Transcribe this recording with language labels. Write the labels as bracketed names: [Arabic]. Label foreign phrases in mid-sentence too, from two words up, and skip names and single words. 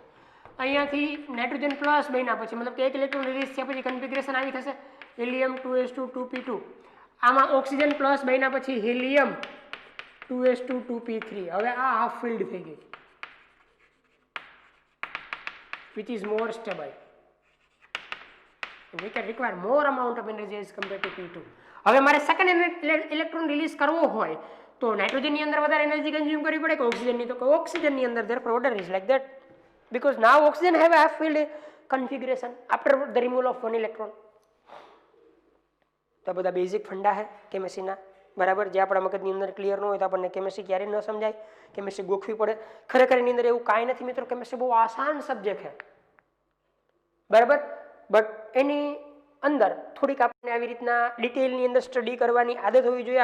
[Gujarati] અહીંયાથી [English] nitrogen plus [Gujarati] બન્યા પછી મતલબ કે એક ઇલેક્ટ્રોન રિલીઝ થયા પછી કન્ફિગરેશન આવી થશે હિલિયમ 2s2 2p2. આમાં [English] oxygen plus [Gujarati] બન્યા પછી હિલિયમ 2s2 2p3. હવે આ [English] half filled [Gujarati] થઈ ગઈ, [English] which is more stable. We can require more amount of energy as compared to P2. [Gujarati] હવે મારે [English] second electron [Gujarati] રિલીઝ કરવો હોય તો નાઇટ્રોજનની અંદર વધારે [English] energy consume [Gujarati] કરવી પડે કે ઓક્સિજનની? તો ઓક્સિજનની અંદર. [English] therefore order is like that because now oxygen have a half filled configuration after the removal of one electron. [Gujarati] તો બધા [English] basic funda [Gujarati] છે કેમિસ્ટ્રીના, બરાબર, જે આપણા મગજની અંદર ક્લિયર ન હોય તો આપણને કેમિસ્ટ્રી ક્યારેય ન સમજાય, કેમિસ્ટ્રી ગોખવી પડે. ખરેખર એની અંદર એવું કાંઈ નથી મિત્રો, કેમિસ્ટ્રી બહુ આસાન સબ્જેક્ટ છે, બરાબર, બટ એની અંદર થોડીક આપણને આવી રીતના ડિટેલની અંદર સ્ટડી કરવાની આદત હોવી જોઈએ.